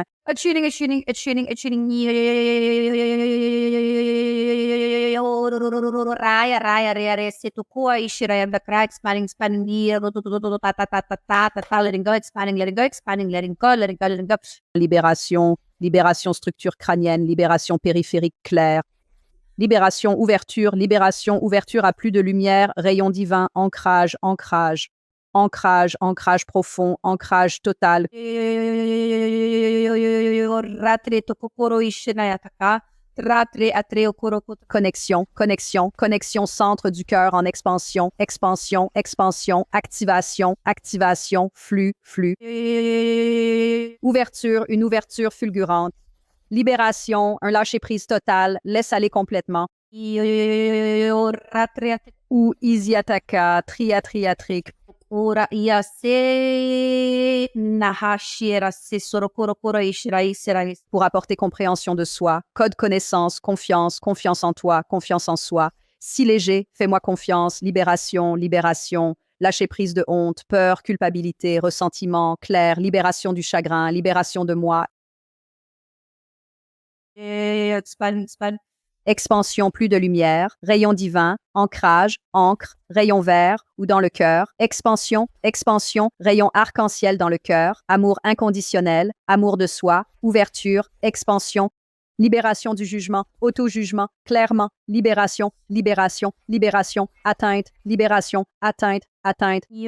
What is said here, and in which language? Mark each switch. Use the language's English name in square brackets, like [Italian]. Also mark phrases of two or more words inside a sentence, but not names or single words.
[English] Attuning. Raya, setukua ishiraya the crack, expanding, letting go, expanding, letting go. [French] Libération, libération structure crânienne, libération périphérique claire. Libération, ouverture à plus de lumière, rayon divin, ancrage, ancrage. Ancrage, ancrage profond, ancrage total. Connexion, connexion, connexion centre du cœur en expansion, expansion, expansion, activation, activation, flux, flux. Ouverture, une ouverture fulgurante. Libération, un lâcher-prise total, laisse aller complètement. Ou isiataka, triatriatrique. Ora ia se nahashira se sorokoro ishira. Pour apporter compréhension de soi, code connaissance, confiance, confiance en toi, confiance en soi. Si léger, fais-moi confiance, libération, libération, lâcher prise de honte, peur, culpabilité, ressentiment, clair, libération du chagrin, libération de moi. Expansion, plus de lumière, rayon divin, ancrage, encre, rayon vert ou dans le cœur, expansion, expansion, rayon arc-en-ciel dans le cœur, amour inconditionnel, amour de soi, ouverture, expansion, libération du jugement, auto-jugement, clairement, libération, libération, libération, atteinte, libération, atteinte, atteinte.